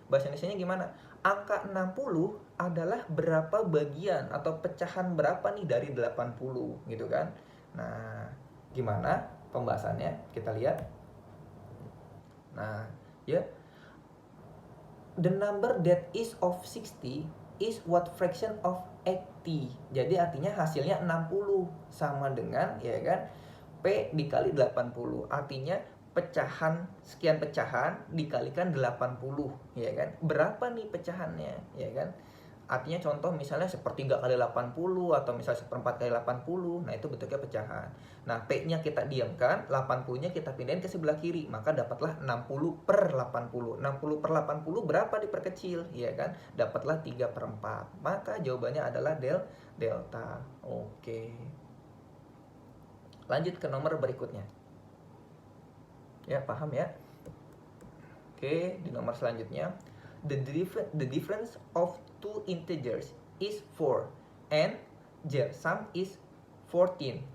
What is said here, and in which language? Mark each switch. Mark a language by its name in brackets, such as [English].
[Indonesian] Bahasa Indonesianya gimana? Angka 60 adalah berapa bagian atau pecahan berapa nih dari 80, gitu kan? Nah, gimana pembahasannya? Kita lihat. Nah, ya. [English] The number that is of 60 is what fraction of 80. [Indonesian] Jadi artinya hasilnya 60 sama dengan, ya kan, P dikali 80. Artinya pecahan, sekian pecahan dikalikan 80, ya kan. Berapa nih pecahannya, ya kan? Artinya contoh misalnya sepertiga kali 80 atau misalnya seperempat kali 80. Nah, itu bentuknya pecahan. Nah, P-nya kita diamkan, 80-nya kita pindahin ke sebelah kiri. Maka dapatlah 60 per 80. 60 per 80 berapa diperkecil? Ya kan? Dapatlah 3 per 4. Maka jawabannya adalah delta. Oke. Lanjut ke nomor berikutnya. Ya, paham ya? Oke, di nomor selanjutnya. [English] The difference of two integers is 4 and their sum is 14.